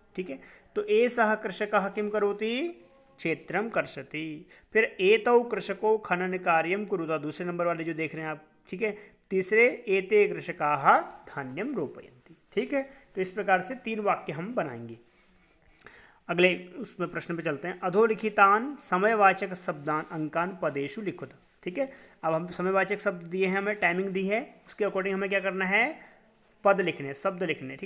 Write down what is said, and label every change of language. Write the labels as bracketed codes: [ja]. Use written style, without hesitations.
[hi] ठीक है, तो [sa] एषः कृषकः किं करोति, क्षेत्रं कर्षति। [hi] फिर [sa] एतौ कृषको खनन कार्यं कुरुता, [hi] दूसरे नंबर वाले जो देख रहे हैं आप। ठीक है, तीसरे [sa] एते कृषकाः धान्यं रोपयन्ति। [hi] ठीक है, तो इस प्रकार से 3 वाक्य हम बनाएंगे। अगले उसमें प्रश्न पे चलते हैं, [sa] अधोलिखितान समयवाचक शब्दान अंकान पदेषु लिखत। [hi] ठीक है, अब हम समयवाचक शब्द दिए हैं, हमें टाइमिंग दी है, उसके अकॉर्डिंग हमें क्या करना है, पद लिखने, शब्द लिखने।